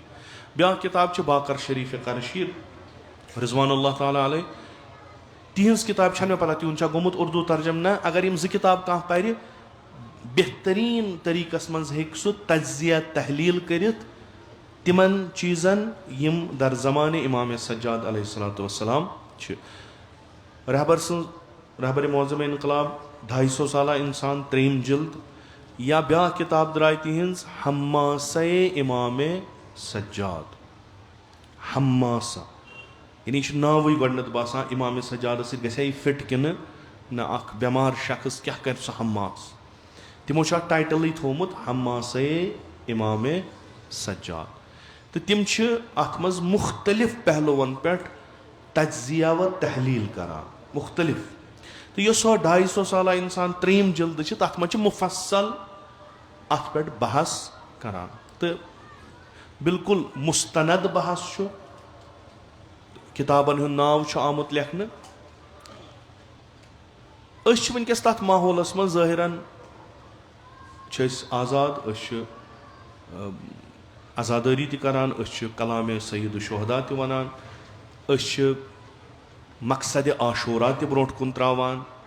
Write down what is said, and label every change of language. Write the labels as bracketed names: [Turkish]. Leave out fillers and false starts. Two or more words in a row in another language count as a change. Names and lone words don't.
[Kashmiri] ब्या किताब बाकर शरीफ करशी [Arabic] رضوان الله تعالى عليه, [Kashmiri] तिहंज किताब मे पता तिहन गोमुत उर्दू तर्जम ना। अगर यम ज किताब कह पर बेहतरीन तरीकस मज हेक सह तजिया तहलील करित तिमन चीज़न यम दर ज़मान इमाम सज्जाद [Arabic] عليه الصلاة والسلام [Kashmiri] छ। रहबर मौज़म इनकलाब 250 साला इंसान 3 जिल्द, या ब्या किताब द्राय तिहंज हम्मासे इमाम सज्जाद। हम्मासा यानी नाव गडनत बासान इमाम सज्जाद ग फिट कि न अख बेमार शख्स क्या कर सह हम्मास। तिमो टाइटल थोमुत हम्मासे इमाम सज्जाद। तो तिम अत मज मुख्तलिफ पहलुवन पे तजिया व तहलील करान मुख्तलिफ। तो यह 250 साला इंसान 3 जिल्द तथ मज मुफस्सल अत पे बहस करान, तो बिल्कुल मुस्तनद बहस किताबन हुन नाव आमुत लेखन। वनकस तथ माहौलस मज ज़ाहिरन आज़ाद, आज़ादारी करान, कलाम सईद शुहदा वनान, मकसद आशूरा ब्रोट कुन त्रावान।